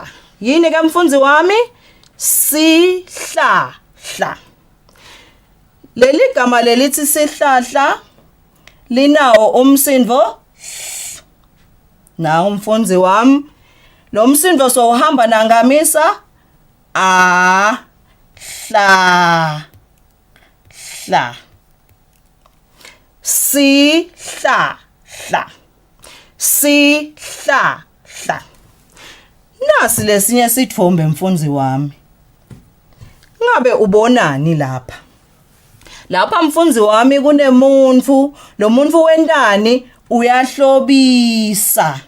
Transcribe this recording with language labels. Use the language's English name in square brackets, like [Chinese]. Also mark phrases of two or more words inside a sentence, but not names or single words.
[Swati] Yini ke mfundzi wami? Sihlahla. Leli gama lelithi sihlahla linawo umsindvo. Nawo mfundzi wami. Lo msindvo so uhamba nangamisa a hla hla. Sihlahla. Sihlahla. Nasi lesinye sithombe mfundzi wami. Ngabe ubonani lapha? Lapha mfundzi wami kunemuntfu, lo muntfu wendani uyahlobisa.